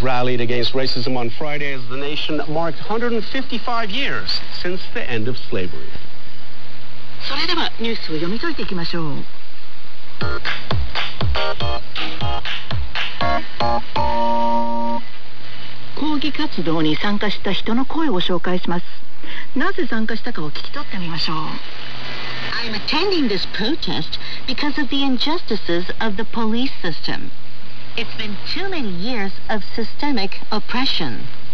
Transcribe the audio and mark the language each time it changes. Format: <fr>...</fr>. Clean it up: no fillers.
<en>rallied against racism on Friday as the nation marked 155 years since the end of slavery.</en> <ja>それではニュースを読み解いていきましょう。抗議活動に参加した人の声を紹介します。なぜ参加したかを聞き取ってみましょう。</ja> <en>I'm attending this protest because of the injustices of the police system. It's been too many years of systemic oppression.</en>